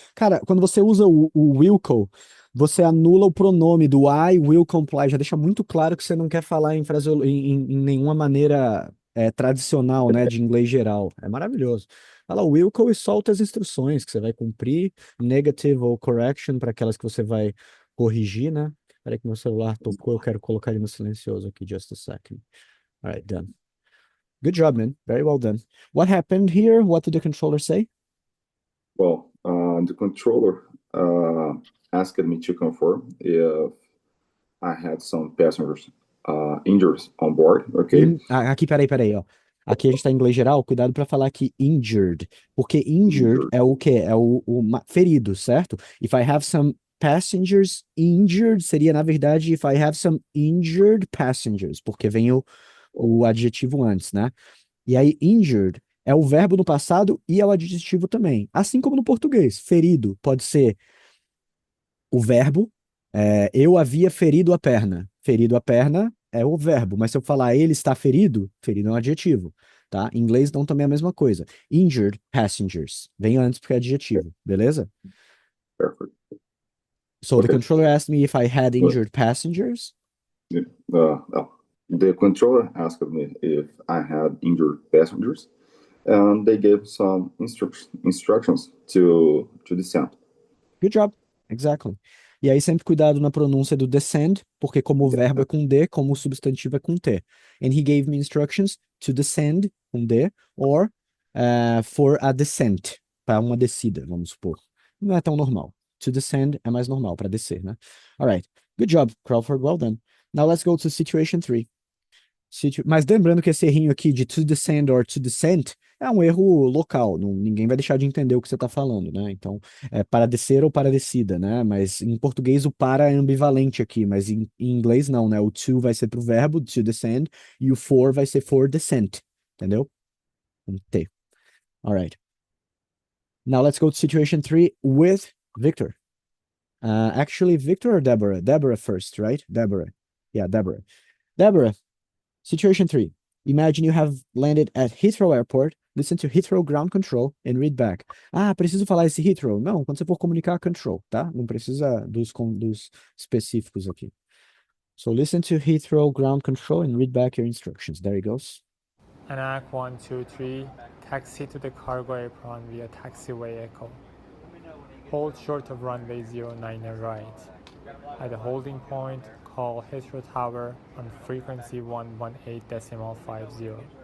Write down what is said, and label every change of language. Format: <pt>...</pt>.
<pt>Cara, quando você usa o Wilco, você anula o pronome do</pt> <en>I will comply,</en> <pt>já deixa muito claro que você não quer falar em nenhuma maneira tradicional, né, de inglês geral. É maravilhoso. Fala Wilco e solta as instruções que você vai cumprir, negative ou correction para aquelas que você vai corrigir, né? Espera que meu celular tocou, eu quero colocar ele no silencioso aqui,</pt> <en>just a second. All right, done. Good job, man. Very well done. What happened here? What did the controller say? Well, the controller asked me to confirm if I had some passengers injured on board, okay?</en> <pt>Aqui, peraí, ó. Aqui a gente tá em inglês geral, cuidado para falar aqui injured, porque injured</pt> <en>Injured.</en> <pt>é o quê? É o ferido, certo?</pt> <en>If I have some passengers.</en> <pt>Injured seria, na verdade,</pt> <en>if I have some injured passengers,</en> <pt>porque vem o adjetivo antes, né? E aí, injured é o verbo no passado e é o adjetivo também. Assim como no português. Ferido pode ser o verbo. Eu havia ferido a perna. Ferido a perna é o verbo, mas se eu falar ele está ferido, ferido é um adjetivo, tá? Em inglês não também é a mesma coisa.</pt> <en>Injured passengers.</en> <pt>Vem antes porque é adjetivo, beleza?</pt> <en>Perfect. So the Okay. controller asked me if I had Good. injured passengers. The controller asked me if I had injured passengers, and they gave some instructions to descend. Good job. Exactly.</en> <pt>E aí sempre cuidado na pronúncia do descend, porque como o verbo é com D, como o substantivo é com T.</pt> <en>And he gave me instructions to descend,</en> <pt>com D,</pt> <en>or for a descent,</en> <pt>para uma descida, vamos supor. Não é tão normal. To descend é mais normal, para descer, né?</pt> <en>All right. Good job, Crawford. Well done. Now let's go to situation 3.</en> <pt>Mas lembrando que esse errinho aqui de to descend or to descent é um erro local, ninguém vai deixar de entender o que você está falando, né? Então, é para descer ou para descida, né? Mas em português o para é ambivalente aqui, mas em inglês não, né? O to vai ser para o verbo, to descend, e o for vai ser for descent, entendeu? Um T.</pt> <en>All right. Now let's go to situation 3 with Victor. Actually, Victor or Deborah? Deborah first, right? Deborah. Yeah, Deborah. Deborah. Situation 3. Imagine you have landed at Heathrow Airport, listen to Heathrow ground control and read back.</en> <pt>Ah, preciso falar esse Heathrow? Não, quando você for comunicar, control, tá? Não precisa dos específicos aqui.</pt> <en>So listen to Heathrow ground control and read back your instructions. There he goes. ANAC 123, taxi to the cargo apron via taxiway Echo. Hold short of runway 09 and right. At the holding point, call Heathrow Tower on frequency 118.50.</en>